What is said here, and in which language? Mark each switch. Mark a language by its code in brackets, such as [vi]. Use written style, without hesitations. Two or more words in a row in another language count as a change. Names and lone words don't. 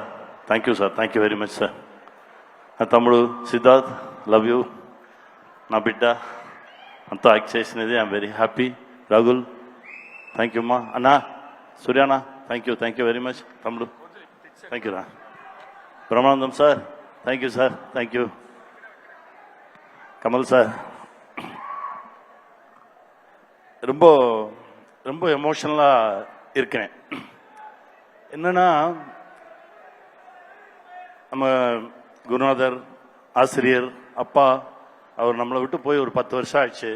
[en] Thank you sir. Thank you very much sir. [te] నా తమ్ముడు [en] సిద్ధార్థ్, love you. [te] నా బిడ్డ అంతా యాక్ట్ చేసినది. [en] I'm very happy. రాగుల్ thank you [te] అమ్మా. అన్నా [en] సూర్యానా thank you very much. తమ్ముడు thank you రా. Brahmanandam sir thank you sir. Thank you. [ta] கமல் சார் ரொம்ப ரொம்ப எமோஷனலாக இருக்கிறேன். என்னன்னா, நம்ம குருநாதர், ஆசிரியர், அப்பா அவர் நம்மளை விட்டு போய் ஒரு 10 வருஷம் ஆயிடுச்சு.